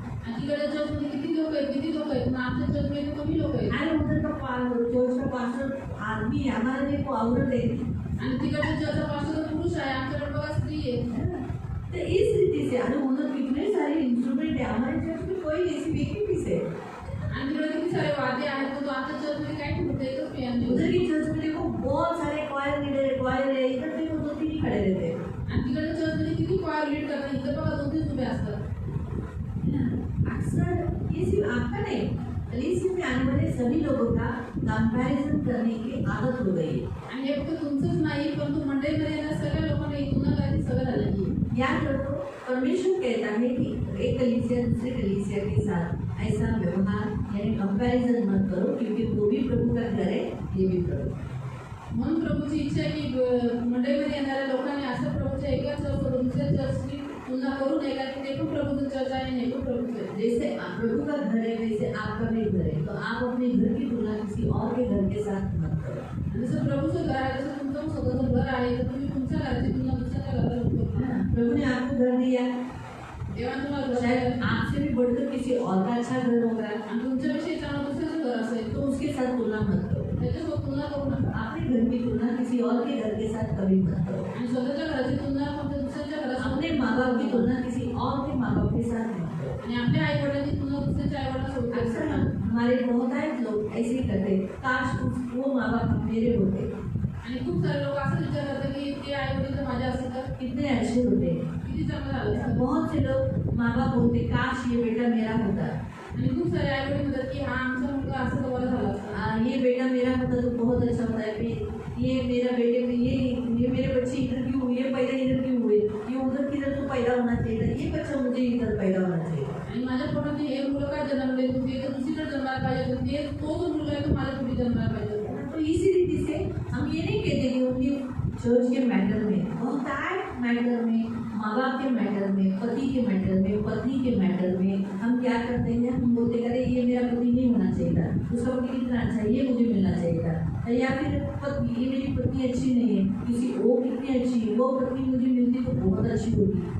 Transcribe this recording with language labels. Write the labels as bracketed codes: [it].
[mr] आणि तिकडच्या चर्चमध्ये किती लोक आहेत पण आमच्या चर्चमध्ये कमी लोक आहेत। [hi] अरे उधर का चर्च का पास्टर आदमी है, हमारे देखो औरत है। [mr] आणि तिकडच्या चर्चचा पास्टर पुरुष आहे, आमच्याकडे बघा स्त्री आहे। [hi] तो इस रीति से अरे उधर कितने सारे इंस्ट्रूमेंट है, हमारे चर्च में कोई नहीं, सिर्फ एक ही पीस है। [mr] आणि तिकडे किती सारे वाद्य आहेत, पण तो आमच्या चर्चमध्ये काय ठेवतो एकच पियानो। [hi] उधर की चर्च में देखो बहुत सारे क्वायर लीडर है, क्वायर है, इधर देखो 2-3 ही खड़े रहते हैं। [mr] आणि तिकडच्या चर्चमध्ये किती क्वायर लीड करतात, इथं बघा 2-3 उभे असतात। [hi] अक्सर ये सिर्फ आपका नहीं, कलीसिया में आने वाले सभी लोगों का कंपैरिजन करने की आदत हो गई है। [mr] आणि हे फक्त तुमचंच नाही परंतु मंडळीमध्ये येणाऱ्या सगळ्या लोकांना ही तुलना करायची सवय झालेली आहे। [hi] याद रखो, परमेश्वर कहता है कि एक कलीसिया दूसरे कलीसिया के साथ ऐसा व्यवहार यानी कंपैरिजन मत करो, क्योंकि वो भी प्रभु का घर है, ये भी प्रभु। [mr] म्हणून प्रभूची इच्छा आहे की मंडळीमध्ये येणाऱ्या लोकांनी असं प्रभूच्या एका चर्चसोबत दुसऱ्या चर्चची तुलना करू नये, कारण ते पण प्रभूचं चर्च आहे आणि हे पण प्रभूचं आहे। [hi] जैसे प्रभु का घर है वैसे आपका भी घर है, तो आप अपने घर की तुलना किसी और के घर के साथ मत करो। [mr] जसं प्रभूचं घर आहे तसं तुमचं स्वतःचं घर आहे, तर तुम्ही तुमच्या घराची तुलना दुसऱ्याच्या घराला नको। [hi] प्रभु ने आपको घर दिया, [mr] देवाने तुम्हाला घर [hi] शायद [mr] दिलं, [hi] आपसे भी बढ़कर किसी और का अच्छा घर होगा, [mr] आणि तुमच्याविषयी चांगलं दुसऱ्याचं घर असेल [hi] तो उसके साथ तुलना मत करो। [mr] त्याच्यासोबत तुलना करू नका। [hi] अपने घर की तुलना किसी और के घर के साथ कभी मत करो। [mr] आणि स्वतःच्या घराची तुलना फक्त दुसऱ्याच्या घरात [hi] बाप की तुलना किसी और के माँ बाप के साथ मत करो। [mr] आणि आपल्या आई वडिलांची तुलना दुसऱ्याच्या आई वडिलांसोबत [hi] अक्सर हमारे बहुत सारे लोग ऐसे ही करते हैं, काश वो माँ बाप मेरे होते, [mr] आणि खूप सारे लोक असं विचार करतात की ते आई वडील जर माझ्या असते तर [hi] कितने अच्छे होते। [mr] किती चांगलं झालं असतं. [hi] बहुत से लोग माँ बाप बोलते काश ये बेटा मेरा होता, [mr] आणि खूप सारे आई वडील म्हणतात की हा आमचा मुलगा असं तर बरं झालं असतं. [hi] ये बेटा मेरा होता तो बहुत अच्छा होता है, ये मेरा बेटे में ये मेरे बच्चे इधर क्यों हुए, ये पैदा इधर क्यों हुए, ये उधर किधर तो पैदा होना चाहिए था, ये बच्चा मुझे इधर पैदा होना चाहिए। [mr] आणि माझ्या पोटात हे मुलं काय जन्मले होते तर दुसरीकडे जन्मायला पाहिजे होते, तो जो मुलगा आहे तो माझ्या पुढे जन्मायला पाहिजे होता. [hi] तो इसी रीति से हम ये नहीं कहते कि उनकी चर्च के मैटर में, बहुत मैटर में, माँ बाप के मैटर में, पति के मैटर में, पत्नी के मैटर में हम क्या करते हैं, हम बोलते अरे ये मेरा पति नहीं होना चाहिए था, उसका पति कितना अच्छा है, ये मुझे मिलना चाहिए था, या फिर पत्नी ये मेरी पत्नी अच्छी नहीं है, किसी वो कितनी अच्छी है, वो पत्नी मुझे मिलती तो बहुत अच्छी होगी।